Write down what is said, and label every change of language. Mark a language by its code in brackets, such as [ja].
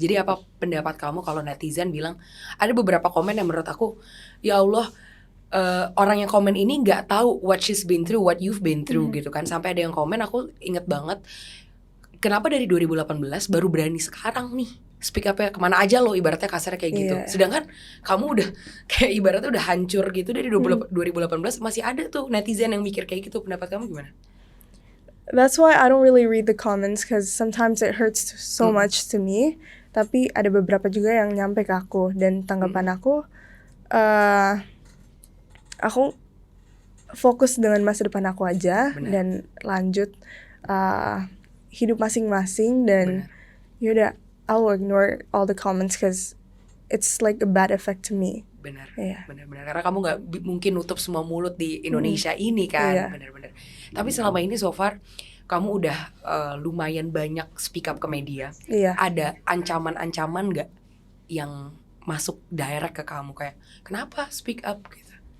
[id] Jadi apa pendapat kamu kalau netizen bilang ada beberapa komen yang menurut aku ya Allah, orang yang komen ini nggak tahu [en] what she's been through, [id] what you've been through gitu kan. Sampai ada yang komen, aku inget banget, kenapa dari 2018 baru berani sekarang nih [en] speak up [id] ya kemana aja lo, ibaratnya kasarnya kayak gitu. Sedangkan kamu udah kayak ibaratnya udah hancur gitu dari 2018, masih ada tuh netizen yang mikir kayak gitu. Pendapat kamu gimana? [en] That's why I don't really read the comments, because sometimes it hurts so much to me. [id] Tapi ada beberapa juga yang nyampe ke aku, dan tanggapan aku aku fokus dengan masa depan aku aja. Benar. Dan lanjut hidup masing-masing. Dan yaudah, [en] I'll ignore all the comments cause it's like a bad effect to me. [id] Benar, Iya. benar. Karena kamu nggak mungkin nutup semua mulut di Indonesia ini kan, Iya. benar. Tapi selama ini [en] so far [id] kamu udah lumayan banyak [en] speak up [id] ke media. Iya. Ada ancaman-ancaman nggak yang masuk direct ke kamu kayak kenapa [en] speak up [id] gitu?